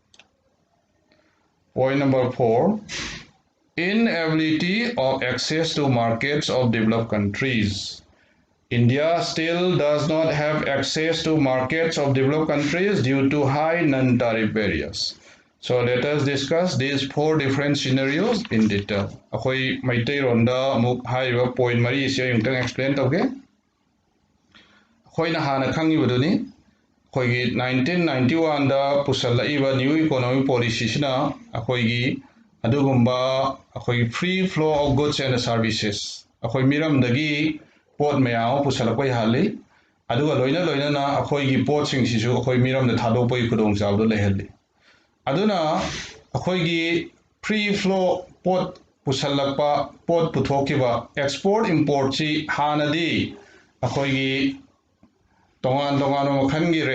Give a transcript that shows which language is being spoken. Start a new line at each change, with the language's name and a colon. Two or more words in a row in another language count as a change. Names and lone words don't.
English: Point number 4, inability of access to markets of developed countries. India still does not have access to markets of developed countries due to high non-tariff barriers. So let us discuss these 4 different scenarios in detail.
Manipuri: Akoi maitai ronda muk haiba point mari ise yungtang explain tauge. Akoi na hana khangi baduni. Akoi gi 1991 da pusallaiba
English: new economic policy
Manipuri: sina akoi gi adugumba akoi
English: free flow of goods and services.
Manipuri: Akoi miram dagi pot mayam pusalakoi hali. Aduga loina na akoi gi pot sing sisu akoi miram da thadopoi khudong chawdo lehelli. Aduna akoi gi
English: free flow
Manipuri: pot pusalakpa pot puthokiba
English: export import
Manipuri: si hanadi akoi gi tongan makhan gi